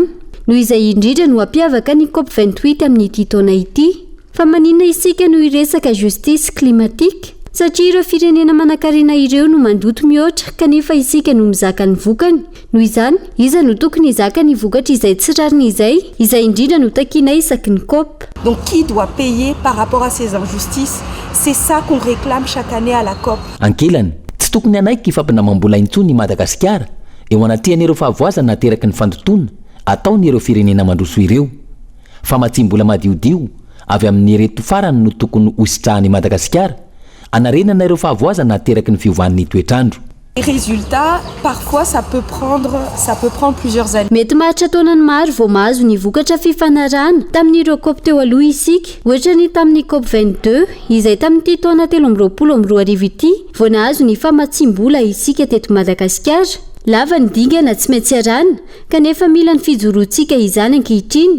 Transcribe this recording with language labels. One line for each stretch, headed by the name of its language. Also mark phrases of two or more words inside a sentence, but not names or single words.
Malagasy: Noho izay indrindra no ampiavaka ny COP 28 amin'ity taona ity. Fa maninona isika no hiresaka
French: justice climatique?
Malagasy: Satria ireo firenena manan-karena ireo no mandoto mihoatra kanefa isika no mizaka ny vokany. Noho izany, iza no tokony hizaka ny vokatra izay tsy rariny izay indrindra no takiana isaky ny COP.
French: Donc qui doit payer par rapport à ces injustices? C'est ça qu'on réclame chaque année à la COP.
Malagasy: Ankelany, tsy tokony anaiky fampinamam-bola intsony i Madagasikara eo anatrihan'ireo fahavozana nateraky ny fandotona ataon'ireo firenena mandroso ireo. Fa matsim-bola madiodio avy amin'ny reto farany no tokony hositrahany Madagasikara anarenana ireo fahavozana nateraky ny fiovan'ny toetrandro.
French: Les résultats, parfois ça peut prendre plusieurs années.
Malagasy: Mety maharitra taonany maro vao mahazo ny vokatra fifanarahana tamin'ireo COP teo aloha isika. Ohatra ny tamin'ny COP 22 izay tamin'ity taona 2022 ity vao nahazo ny famatsim-bola isika teto Madagasikara. Lava ny dingana tsy maintsy arana kanefa mila ny fijoroantsika izany ankehitriny.